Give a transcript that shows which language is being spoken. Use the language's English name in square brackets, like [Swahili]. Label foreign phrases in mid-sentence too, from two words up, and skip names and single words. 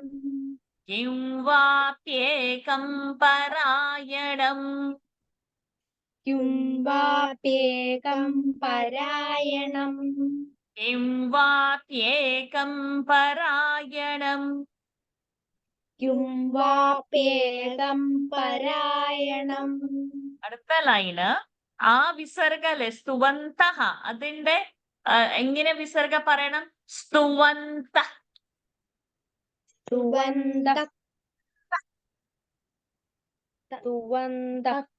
[Sanskrit] കിം വാപ്യേകം പരായണം. व्यापेकं परायणं കിം വാപ്യേകം പരായണം. व्यापेकं परायणं [Malayalam] അടുത്ത ലൈന് ആ വിസർഗ അല്ലേ സ്തുവന്തഃ, അതിന്റെ എങ്ങനെ വിസർഗ പറയണം? [Sanskrit] സ്തുവന്ത. തുവന്ത തുവന്ത